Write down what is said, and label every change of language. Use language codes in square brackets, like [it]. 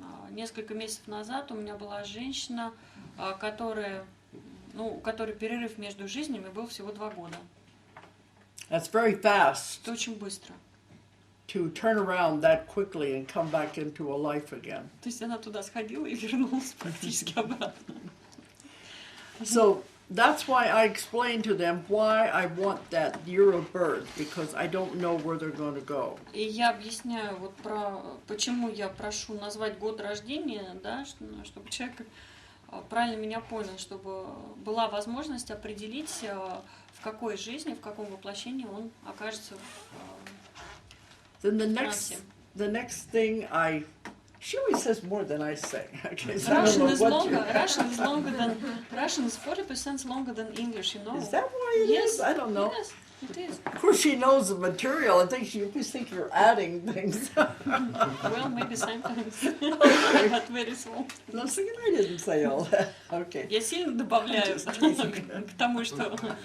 [ru] Несколько месяцев назад у меня была женщина, которая ну, у которой перерыв между жизнями был всего 2 года. [en] That's very fast [ru] Это очень быстро. [en] to turn around that quickly and come back into a life again. [ru] То есть она туда сходила и вернулась практически обратно. [en] So that's why I explained to them why I want that year of birth, because I don't know where they're going to go. [ru] И я объясняю вот про почему я прошу назвать год рождения, да, чтобы человек правильно меня понял, чтобы была возможность определить, в какой жизни, в каком воплощении он окажется [en] Then [ru] в [en] the next thing she always says more than I say. Okay, so Russian is longer. Russian is 40% longer than English. You know. Is that why it is? I don't know. Yes, it is. Of course, she knows the material. I think she always think you're adding things. Well, maybe sometimes, but very small. No, I didn't say all that. Okay. [ru] Я сильно добавляю к тому, что.